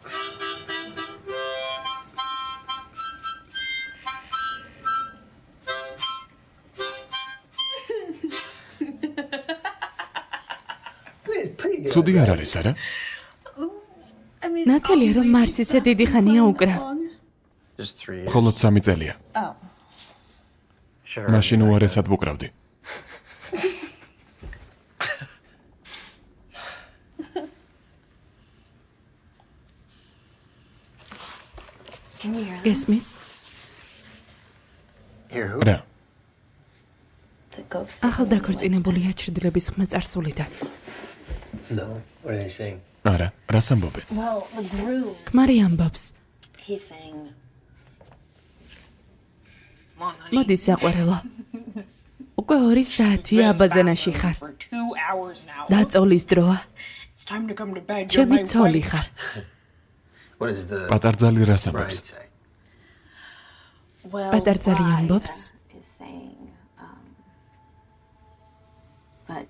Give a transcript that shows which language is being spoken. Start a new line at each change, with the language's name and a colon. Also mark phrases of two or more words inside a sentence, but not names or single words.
Georgian: ცუდი არ არის, არა? ნათელია რომ მარცისე დიდი ხანია უკრა.
English: Just 3 years.
Georgian: მხოლოდ 3 წელია.
English: Sure.
Georgian: მაშინ უარესად ვუკრავდი. გესმის?
English: Here, who?
Georgian: რა, ახალ დაქორწინებულია ჩრდილების ხმა წარსულიდან.
English: No. What are they saying?
Georgian: არა, რას ამბობენ?
English: Well, the groom,
Georgian: ქმარი ამბობს,
English: he's saying,
Georgian: მოდი საყვარელო. უკვე 2 საათია აბაზანაში ხარ.
English: for 2 hours now.
Georgian: დაწოლის დროა.
English: It's time to come to bed. You're
Georgian: ჩემი
English: my
Georgian: ცოლი
English: wife.
Georgian: ხარ.
English: What is the
Georgian: პატარძალი რას
English: bride
Georgian: ამბობს?
English: say? Well,
Georgian: პატარძალი
English: bride
Georgian: ამბობს,
English: is saying, but